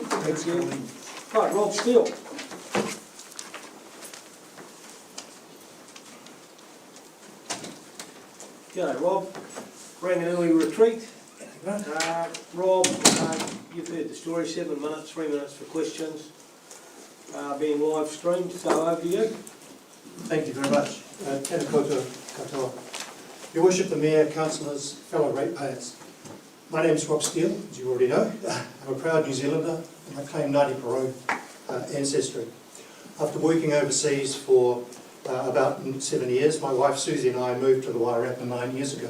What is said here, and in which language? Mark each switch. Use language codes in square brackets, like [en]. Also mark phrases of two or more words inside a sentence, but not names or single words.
[en] Thank you. Right, Rob Steele. G'day, Rob. Rang an early retreat. Rob, you've heard the story, 7 minutes, 3 minutes for questions. Being live streamed, so over to you. Thank you very much. [mi] Tēnā koutou katoa. [en] Your Worship, the Mayor, Councillors, fellow ratepayers. My name is Rob Steele, as you already know. I'm a proud New Zealander and I claim Ngāti Porou ancestry. After working overseas for about 7 years, my wife Susie and I moved to the Wairarapa 9 years ago.